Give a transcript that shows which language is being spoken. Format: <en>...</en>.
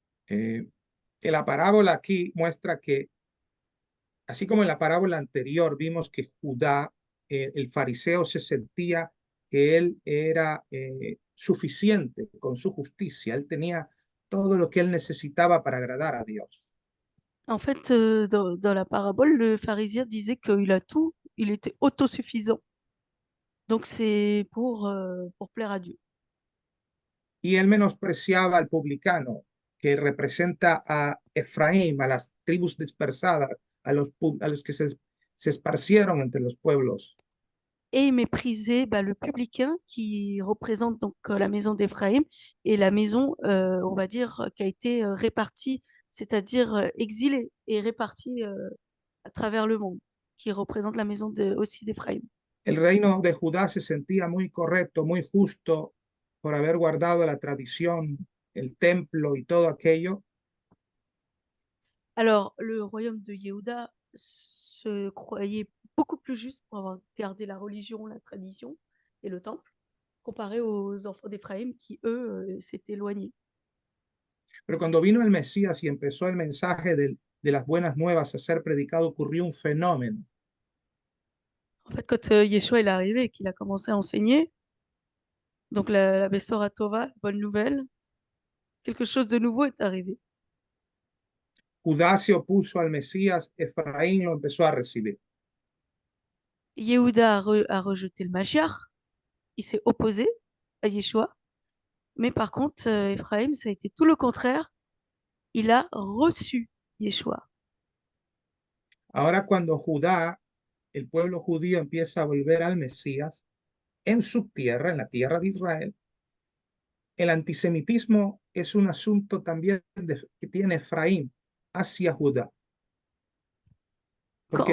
<es>En la parábola aquí muestra que, así como en la parábola anterior, vimos que Judá, el fariseo, se sentía que él era suficiente con su justicia. Él tenía todo lo que él necesitaba para agradar a Dios.</es> <fr>En fait, dans la parabole, le pharisien disait qu'il a tout, il était autosuffisant. Donc c'est pour plaire à Dieu.</fr> <es>Y él menospreciaba al publicano, que representa a Efraín, a las tribus dispersadas, a los que se esparcieron entre los pueblos.</es> <fr>Et il méprisait le publicain qui représente donc la maison d'Éphraïm et la maison, on va dire, qui a été répartie, c'est-à-dire exilée et répartie à travers le monde, qui représente la maison aussi d'Éphraïm.</fr> <es>El reino de Judá se sentía muy correcto, muy justo por haber guardado la tradición, el templo y todo aquello.</es> <fr>Alors, le royaume de Yehuda se croyait beaucoup plus juste pour avoir gardé la religion, la tradition et le temple, comparé aux enfants d'Éphraïm qui, eux, s'étaient éloignés.</fr> <es>Pero cuando vino el Mesías y empezó el mensaje de las buenas nuevas a ser predicado, ocurrió un fenómeno.</es> <fr>En fait, quand Yeshua est arrivé et qu'il a commencé à enseigner, donc la Bessora Tova, bonne nouvelle, quelque chose de nouveau est arrivé.</fr> <es>Judá se opuso al Mesías, Efraín lo empezó a recibir.</es> <fr>Yehuda a rejeté le Mashiach, il s'est opposé à Yeshua, mais par contre, Ephraim, ça a été tout le contraire, il a reçu Yeshua.</fr> <es>Ahora cuando Judá el pueblo judío empieza a volver al Mesías en su tierra, en la tierra de Israel, el antisemitismo es un asunto también que tiene Efraín hacia Judá, porque</es>